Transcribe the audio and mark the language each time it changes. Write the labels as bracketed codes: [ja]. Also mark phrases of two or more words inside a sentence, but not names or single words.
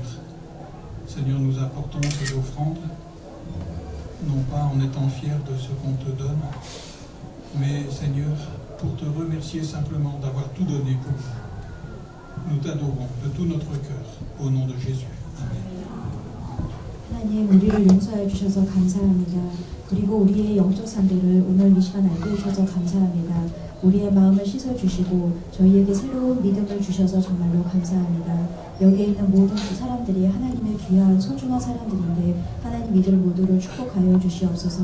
[fr] Seigneur, nous apportons ces offrandes, non pas en étant fiers de ce qu'on te donne, mais Seigneur, pour te remercier simplement d'avoir tout donné pour nous. Nous t'adorons de tout notre cœur, au nom de Jésus. Amen. [ko] 하나님, 우리를 용서해 주셔서 감사합니다. 그리고 우리의 영적 상태를 오늘 이 시간 알게 해주셔서 감사합니다. 우리의 마음을 씻어주시고 저희에게 새로운 믿음을 주셔서 정말로 감사합니다. 여기에 있는 모든 그 사람들이 하나님의 귀한 소중한 사람들인데 하나님 이들 모두를 축복하여 주시옵소서.